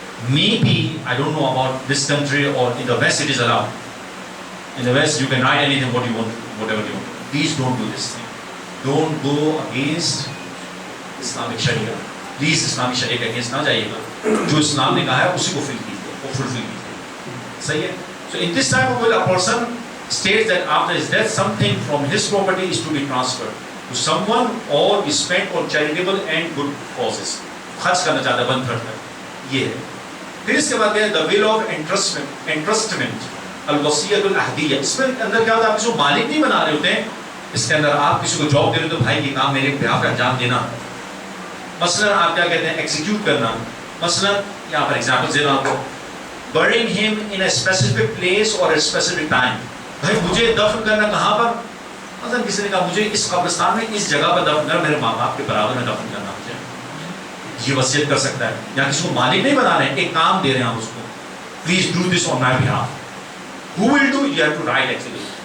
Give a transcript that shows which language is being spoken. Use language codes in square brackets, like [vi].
[en] Maybe I don't know about this country or in the West it is allowed. In the West you can write anything what you want, whatever you want. Please don't do this thing. Don't go against Islamic Sharia. [ur] Please Islamic Sharia کے against نہ جائیے گا. جو اسلام نے کہا ہے اسی کو fulfill کیجیے. صحیح ہے. [en] So in this type of will, a person states that after his death something from his property is to be transferred to someone or be spent on charitable and good causes. [ur] خرچ کرنا چاہتا ہے 1/3 تک, یہ ہے. پھر اس کے بعد ہے [en] the will of entrustment, [ur] الوصیت العہدیہ. اس میں اندر کیا ہوتا ہے, آپ کسی کو مالک نہیں بنا رہے ہوتے ہیں, اس کے اندر آپ کسی کو جاب دے رہے ہو تو بھائی یہ کام میرے بہاف پہ انجام دینا. مثلا آپ کیا کہتے ہیں, ایگزیکیوٹ کرنا. مثلا یہاں پر ایگزامپل دے رہا ہوں آپ کو, [en] burying him in a specific place or a specific time. [ur] بھائی مجھے دفن کرنا کہاں پر, مثلا کسی نے کہا مجھے اس قبرستان میں اس جگہ پر دفن کرنا, میرے ماں باپ کے برابر میں دفن کرنا مجھے, یہ وصیت کر سکتا ہے. یا کسی کو مالک نہیں بنا رہے ہیں, ایک کام دے رہے ہیں آپ اس کو, [en] Please do this on my behalf. Who will do, you have to write actually.